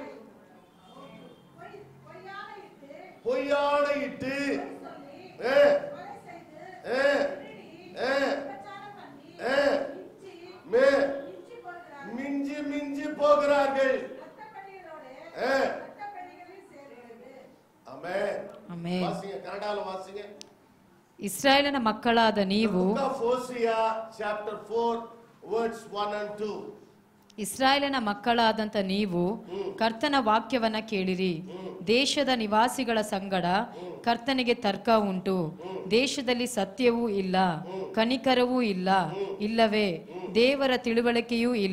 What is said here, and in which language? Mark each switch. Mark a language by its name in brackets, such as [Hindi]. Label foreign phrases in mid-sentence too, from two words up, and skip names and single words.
[Tamil] பொய்யானையிட்டு மிஞ்சி மிஞ்சி போகிறார்கள். [Kannada] ಆಮೆನ್. [Tamil] வாசிங்க, கன்னடால வாசிங்க. [Kannada] ಇಸ್ರಾಯೇಲನ ಮಕ್ಕಳಾದ ನೀವು, [English] Hosea chapter 4 words 1 and 2. [Kannada] ಇಸ್ರಾಯೇಲನ ಮಕ್ಕಳಾದಂತ ನೀವು ಕರ್ತನ ವಾಕ್ಯವನ್ನ ಕೇಳಿರಿ. ದೇಶದ ನಿವಾಸಿಗಳ ಸಂಗಡ ಕರ್ತನಿಗೆ ತರ್ಕ ಉಂಟು. ದೇಶದಲ್ಲಿ ಸತ್ಯವೂ ಇಲ್ಲ, ಕನಿಕರವೂ ಇಲ್ಲ, ಇಲ್ಲವೇ ದೇವರ ತಿಳುವಳಿಕೆಯೂ ಇಲ್ಲ.